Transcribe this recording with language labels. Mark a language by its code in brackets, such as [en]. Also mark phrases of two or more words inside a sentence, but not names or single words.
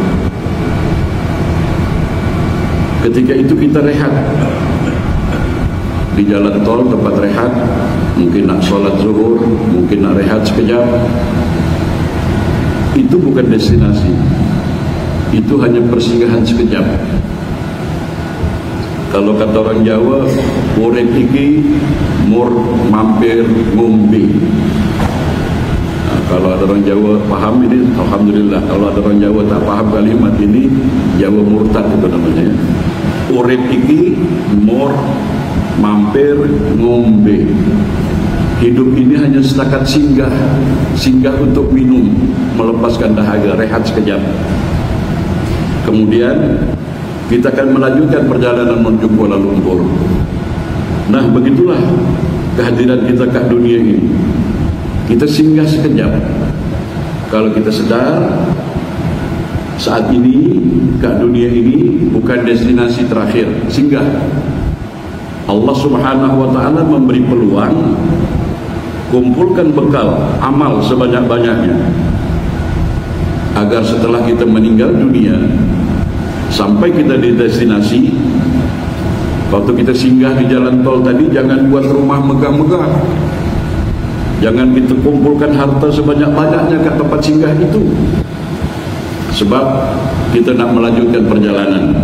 [ms] Ketika itu kita rehat di jalan tol, tempat rehat, mungkin nak solat zuhur, mungkin nak rehat sekejap. Itu bukan destinasi, itu hanya persinggahan sekejap. Kalau kata orang Jawa, [jv] urip iki mur mampir ngombe. [ms] Kalau ada orang Jawa paham ini, alhamdulillah. Kalau ada orang Jawa tak paham kalimat ini, Jawa murtad itu namanya. [jv] Urip iki mur mampir ngombe. [ms] Hidup ini hanya setakat singgah untuk minum, melepaskan dahaga, rehat sekejap. Kemudian kita akan melanjutkan perjalanan menuju Kuala Lumpur. Nah, begitulah kehadiran kita ke dunia ini. Kita singgah sekejap. Kalau kita sedar saat ini ke dunia ini bukan destinasi terakhir, singgah. Allah [ar] سبحانه وتعالى [ms] memberi peluang, kumpulkan bekal amal sebanyak-banyaknya, agar setelah kita meninggal dunia, sampai kita di destinasi, waktu kita singgah di jalan tol tadi, jangan buat rumah megah-megah, jangan kita kumpulkan harta sebanyak-banyaknya ke tempat singgah itu, sebab kita nak melanjutkan perjalanan.